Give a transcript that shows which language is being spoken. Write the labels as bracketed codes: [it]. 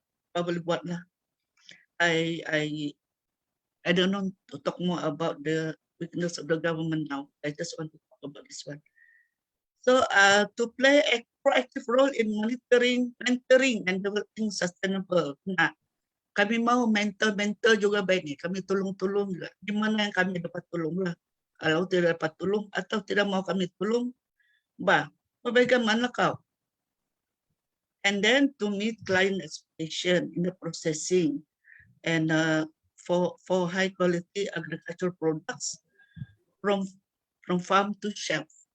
[ms] Apa boleh buat lah. [en] I don't know to talk more about the weakness of the government now. I just want to talk about this one. So to play a proactive role in monitoring, mentoring and developing sustainable. [ms] Nah, kami mau mentor juga baik ni. Kami tolong juga. Di mana yang kami dapat tolong lah. Kalau tidak dapat tolong atau tidak mau kami tolong, bagaimana kau? [en] And then to meet client expectation in the processing and for high quality agricultural products from farm to shelf.